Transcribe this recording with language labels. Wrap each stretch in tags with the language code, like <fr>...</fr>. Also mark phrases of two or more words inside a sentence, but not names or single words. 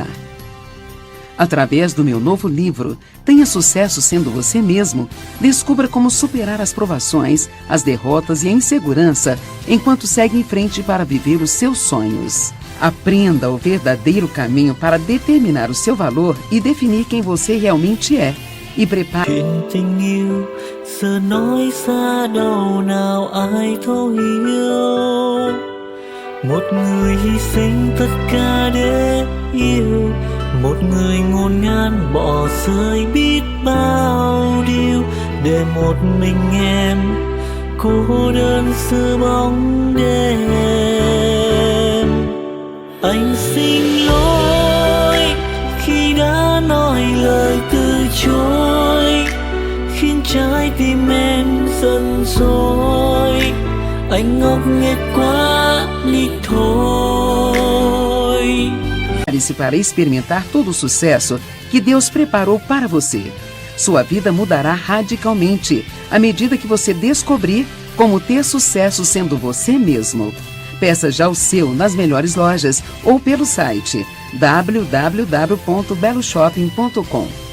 <pt>Através do meu novo livro, Tenha Sucesso Sendo Você Mesmo, descubra como superar as provações, as derrotas e a insegurança enquanto segue em frente para viver os seus sonhos. Aprenda o verdadeiro caminho para determinar o seu valor e definir quem você realmente é. E prepare...</pt> <vi>Chuyện tình yêu giờ nói xa đâu nào ai thấu hiểu. Một người hy sinh tất cả để yêu, một người ngổn ngang bỏ rơi biết bao điều, để một mình em cô đơn giữa bóng đêm. Anh xin lỗi khi đã nói lời từ chối, khiến trái tim em giận dỗi. Anh ngốc nghếch quá đi thôi.</vi> <pt>Prepare-se para experimentar todo o sucesso que Deus preparou para você. Sua vida mudará radicalmente à medida que você descobrir como ter sucesso sendo você mesmo. Peça já o seu nas melhores lojas ou pelo site www.beloshopping.com.</pt>